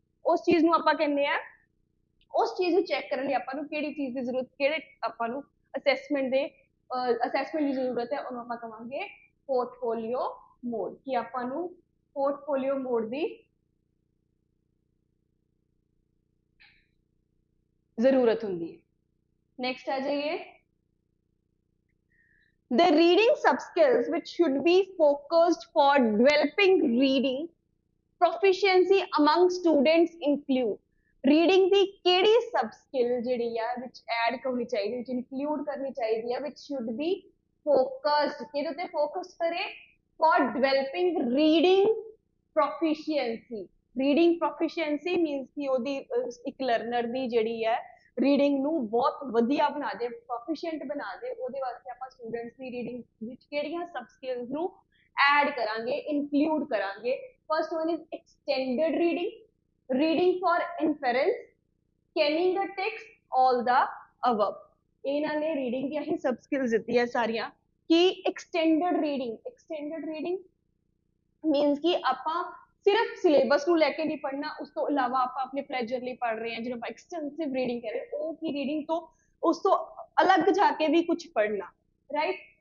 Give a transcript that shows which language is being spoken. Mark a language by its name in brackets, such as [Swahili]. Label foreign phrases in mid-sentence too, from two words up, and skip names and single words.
[Punjabi] ਉਸ ਚੀਜ਼ ਨੂੰ ਆਪਾਂ ਕਹਿੰਦੇ ਆ, ਉਸ ਚੀਜ਼ ਨੂੰ ਚੈੱਕ ਕਰਨ ਲਈ ਆਪਾਂ ਨੂੰ ਕਿਹੜੀ ਚੀਜ਼ ਦੀ ਜ਼ਰੂਰਤ, ਕਿਹੜੇ ਆਪਾਂ ਨੂੰ ਅਸੈਸਮੈਂਟ ਦੀ ਜ਼ਰੂਰਤ ਹੈ, ਉਹਨੂੰ ਆਪਾਂ ਕਹਾਂਗੇ [English] portfolio mode, [Punjabi] ਕਿ ਆਪਾਂ ਨੂੰ [English] portfolio mode [Punjabi] ਦੀ ਜ਼ਰੂਰਤ ਹੁੰਦੀ ਹੈ। ਨੈਕਸਟ ਆ ਜਾਈਏ, [English] the reading sub skills which should be focused for developing reading proficiency among students include, रीडिंग ਦੀ [Punjabi] ਕਿਹੜੀ [English] sub skill [Punjabi] ਜਿਹੜੀ ਆ ਵਿੱਚ ਐਡ ਕਰਨੀ ਚਾਹੀਦੀ, ਵਿੱਚ ਇਨਕਲੂਡ ਕਰਨੀ ਚਾਹੀਦੀ ਹੈ, [English] which should be focused, [Punjabi] ਕਿਹਦੇ ਉੱਤੇ ਫੋਕਸ ਕਰੇ, [English] for developing reading proficiency, reading proficiency means [Punjabi] ਕਿ ਉਹਦੀ ਇੱਕ ਲਰਨਰ ਦੀ ਜਿਹੜੀ ਹੈ ਰੀਡਿੰਗ ਨੂੰ ਬਹੁਤ ਵਧੀਆ ਬਣਾ ਦੇ, ਪ੍ਰੋਫੀਸ਼ੀਐਂਟ ਬਣਾ ਦੇ, ਉਹਦੇ ਵਾਸਤੇ ਆਪਾਂ ਸਟੂਡੈਂਟਸ ਦੀ ਰੀਡਿੰਗ ਵਿੱਚ ਕਿਹੜੀਆਂ [English] sub skills [Punjabi] ਨੂੰ ਐਡ ਕਰਾਂਗੇ, ਇਨਕਲੂਡ ਕਰਾਂਗੇ। [English] first one is extended reading, reading for inference, scanning the text, all the above. [Punjabi] ਇਹਨਾਂ ਨੇ ਰੀਡਿੰਗ ਦੀਆਂ ਹੀ [English] sub skills [Punjabi] ਦਿੱਤੀਆਂ ਸਾਰੀਆਂ ਕਿ [English] extended reading means [Punjabi] ਕਿ ਆਪਾਂ ਸਿਰਫ ਸਿਲੇਬਸ ਨੂੰ ਲੈ ਕੇ ਨਹੀਂ ਪੜ੍ਹਨਾ, ਉਸ ਤੋਂ ਇਲਾਵਾ ਆਪਾਂ ਆਪਣੇ ਪਲੇਜਰ ਲਈ ਪੜ੍ਹ ਰਹੇ ਹਾਂ, ਜਿਹਨੂੰ ਆਪਾਂ [English] extensive reading [Punjabi] ਕਹ ਰਹੇ, ਉਹ ਕੀ ਰੀਡਿੰਗ ਤੋਂ ਉਸ ਤੋਂ ਅਲੱਗ ਜਾ ਕੇ ਵੀ ਕੁਝ ਪੜ੍ਹਨਾ, ਰਾਈਟ।